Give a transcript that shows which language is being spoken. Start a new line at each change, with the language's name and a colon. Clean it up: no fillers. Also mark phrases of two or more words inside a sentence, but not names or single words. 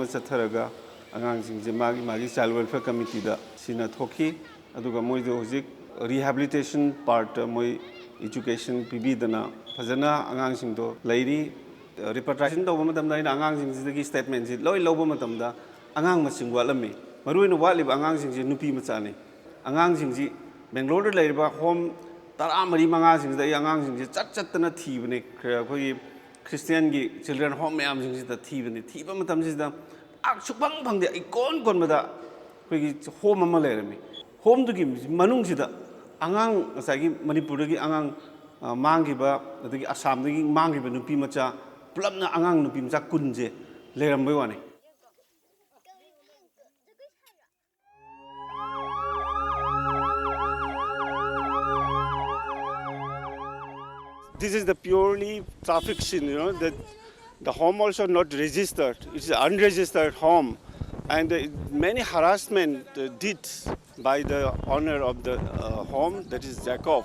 Manipuri: chatharaga angang sing je magi
English: child welfare committee
Manipuri: da sina thoki aduga moi jo hojik
English: rehabilitation part
Manipuri: moi education pibi dana phajana angang sing do lairi repatriation tawba matamda ina angang sing ji statement ji loi loba matamda angang masing walami maruina waliba angang sing ji nupi machani angang sing ji Bangalore da laiba home tara mari manga sing da angang sing ji chat na thibne khoi Christian gi
English: children home
Manipuri: me am sing ji da thibne thiba matam ji da ak chukbang phangde ai kon mada khoi gi home ama lairami home du gi manung ji da angang asagi Manipur gi angang mangiba adagi Assam gi mangiba nupi macha pulapna angang nupi macha kunje leirambai wani.
English: This is the purely traffic scene, that the home also not registered. It's an unregistered home, and many harassment did by the owner of the home, that is Jacob.